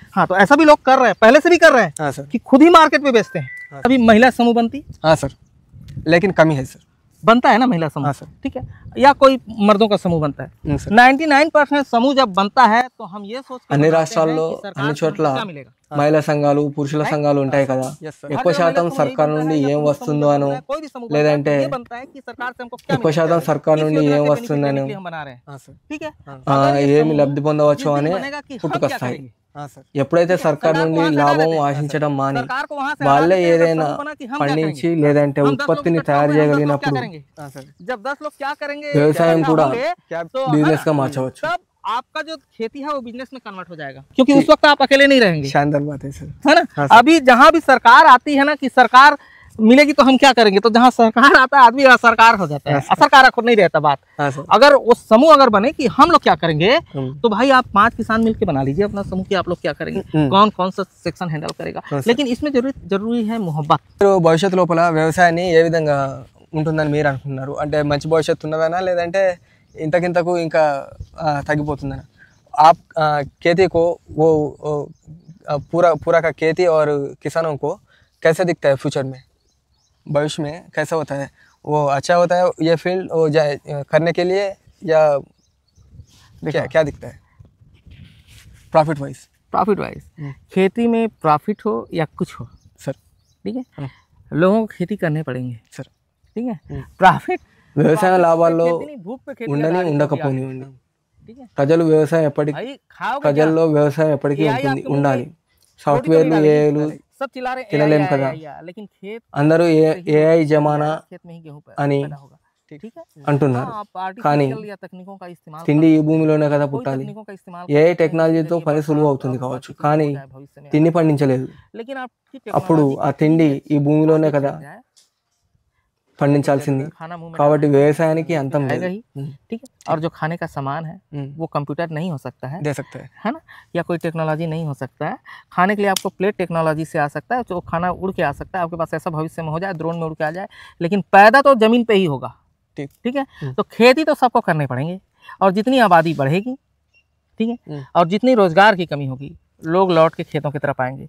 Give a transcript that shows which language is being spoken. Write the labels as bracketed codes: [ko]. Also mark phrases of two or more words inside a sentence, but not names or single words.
[hi] हाँ, तो ऐसा भी लोग कर रहे हैं, पहले से भी कर रहे हैं, हाँ सर, कि खुद ही मार्केट में बेचते हैं। अभी महिला समूह बनती, हाँ सर, लेकिन कमी है सर, बनता है ना महिला समूह, हाँ सर। ठीक है, या कोई मर्दों का समूह बनता है, सर 99% समूह जब बनता है तो हम ये सोच के [te] అన్ని [hi] बनाते हैं [te] రాష్ట్రాల్లో [hi] कि सरकार [te] అన్ని [hi] से [te] చోట్ల [hi] हमको क्या मिलेगा। [te] మహిళా సంఘాలు పురుషుల సంఘాలు ఉంటాయి కదా, [en] Yes, sir. [te] ఎక్కువ [hi] हर [te] శాతం [hi] महिला समूह [te] సర్కార్ [hi] यही [te] నుండి [hi] बनता है, [te] ఏం [hi] या पुरुष [te] వస్తుందో [hi] समूह [te] అనో [hi] बनता है, कोई भी समूह बनता है, [te] లేదంటే [hi] तो ये बनता है कि सरकार से हमको क्या [te] ఎక్కువ [hi] मिलेगा, [te] శాతం సర్కార్ [hi] किस [te] నుండి [hi] योजना [te] ఏం [hi] से benefit [te] వస్తుందని [hi] लेने के लिए हम बना रहे हैं, ठीक है। [te] ఏమి లబ్ధి పొందవచ్చు అనే పుట్టుకొస్తాయి. ఎప్పుడైతే సర్కార్ నుండి లాభం ఆశించడం మాని వాళ్ళే ఏదైనా పండించి లేదంటే ఉత్పత్తిని తయారు చేయగలిగినప్పుడు [hi] जब 10 लोग क्या करेंगे, [te] వ్యవసాయం కూడా [hi] तो [te] బిజినెస్ గా మార్చవచ్చు. [hi] तब आपका जो खेती है वो बिजनेस में कन्वर्ट हो जाएगा, क्योंकि उस वक्त आप अकेले नहीं रहेंगे, शानदार बात है सर. है ना। अभी जहाँ भी सरकार आती है ना कि सरकार मिलेगी तो हम क्या करेंगे, तो जहाँ सरकार आता है आदमी असरकार हो जाता है, असरकार नहीं रहता बात। हाँ सर. अगर वो समूह अगर बने कि हम लोग क्या करेंगे, तो भाई आप 5 किसान मिलके बना लीजिए अपना समूह कि आप लोग क्या करेंगे, कौन कौन सा [en] section handle [hi] करेगा, लेकिन इसमें जरूरी है मोहब्बत। [te] భవిష్యత్తు లోపల వ్యవసాయాన్ని ఏ విధంగా ఉంటుందని మీరు అనుకుంటున్నారు? అంటే మంచి భవిష్యత్తు ఉన్నదనా లేదంటే ఇంతకింతకు ఇంకా తగ్గిపోతుందనా? [hi] आप खेती को वो पूरा का खेती और किसानों को कैसे दिखता है फ्यूचर में, भविष्य में कैसा होता है? वो अच्छा होता है ये फील्ड वो जाए करने के लिए, या क्या दिखता है [en] profit wise? [hi] खेती में प्रॉफिट हो या कुछ हो सर, ठीक है, लोगों को खेती करने पड़ेंगे सर, ठीक है। प्रॉफिट [te] వ్యవసాయ లాభాల్లో [hi] भूख पे खेती [te] ఉండని [hi] लगा [te] ఉండకపోనివ్వండి, [hi] ठीक है, [te] ప్రజలు వ్యవసాయం ఎప్పటికీ [hi] भाई खाओगे क्या? [te] ప్రజల్లో వ్యవసాయం ఎప్పటికీ ఉంటుంది ఉండాలి. సాఫ్ట్వేర్లు ఏఐలు [hi] सब चिल्ला रहे हैं [te] తినలేం AI, కదా, [hi] AI, लेकिन खेत [te] అందరూ ఏఐ జమానా [hi] खेत में ही गेहूं [te] అని [hi] पैदा होगा, ठीक है। [te] అంటున్నారు. [hi] हाँ, आप [te] కానీ [hi] आर्टिफिशियल या तकनीकों का इस्तेमाल [te] తిండి ఈ భూమిలోనే కదా [hi] कोई [te] పుట్టాలి. [hi] तकनीकों का इस्तेमाल [te] ఏఐ టెక్నాలజీతో పని సులువు అవుతుంది కావచ్చు, కానీ [hi] भविष्य में, [te] తిండి పండించలేదు. [hi] लेकिन आपकी [te] అప్పుడు ఆ తిండి ఈ భూమిలోనే కదా పండించాల్సింది. [hi] खाना मुंह में [te] కాబట్టి వ్యవసాయానికి అంతం లేదు. [hi] आएगा ही, ठीक है। और जो खाने का सामान है वो कंप्यूटर नहीं हो सकता है, दे सकते हैं, है ना, या कोई टेक्नोलॉजी नहीं हो सकता है। खाने के लिए आपको [en] plate technology [hi] से आ सकता है, जो खाना उड़ के आ सकता है, आपके पास ऐसा भविष्य में हो जाए ड्रोन में उड़ के आ जाए, लेकिन पैदा तो जमीन पे ही होगा, ठीक है। तो खेती तो सबको करने पड़ेंगे, और जितनी आबादी बढ़ेगी, ठीक है, और जितनी रोजगार की कमी होगी लोग लौट के खेतों की तरफ आएंगे।